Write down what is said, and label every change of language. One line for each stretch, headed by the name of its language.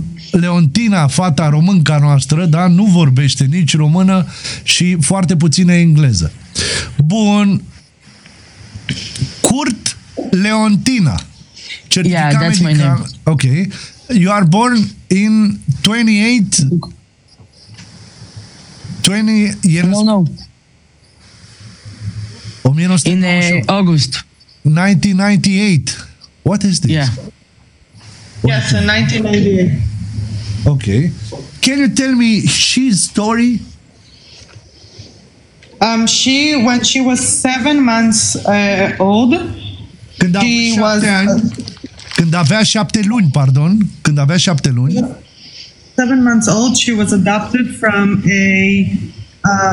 Romanian: Leontina, fata românca noastră, da, nu vorbește nici română și foarte puțină engleză. Bun. Kurt Leontina.
English: Certificat, yeah, that's medical. My name. Ok. You are born in 28... 20 years... No, no. 1998. In August. 1998. What is this? Yeah. What? Yes, in 1998. Okay. Can you tell me she's story? She, when she was 7 months old,
Romanian: când
English: she was...
Romanian: Ani, când avea 7 luni, pardon. Când avea 7 luni.
English: 7 months old, she was adopted from a...